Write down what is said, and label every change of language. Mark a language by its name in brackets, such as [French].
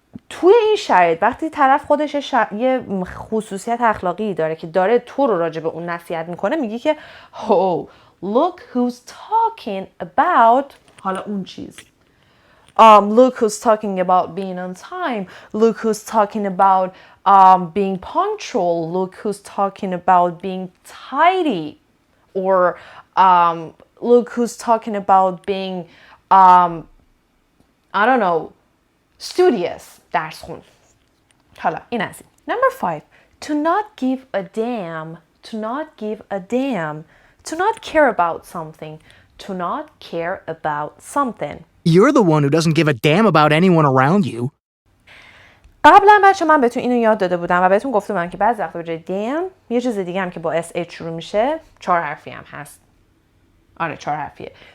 [Persian] توی این شرایط وقتی طرف خودش یه خصوصیت اخلاقی داره که داره تو رو راجع به اون نصیحت میکنه، میگی که [English] oh look who's talking about [Persian] حالا اون چیز. [English] Look who's talking about being on time. Look who's talking about being punctual. Look who's talking about being tidy. Or look who's talking about being, I don't know, studious. [Persian] درس خون. حالا این از این. [English] Number 5. To not give a damn. To not give a damn. To not care about something. To not care about something. You're the one who doesn't give a damn about anyone around you. [Persian] قبلا بچه من بهتون اینو یاد داده بودم و بهتون گفته بودم که بعضی وقتا به جای damn یه چیز دیگه هم که با sh شروع میشه 4 حرفی هم هست. آره 4 حرفیه.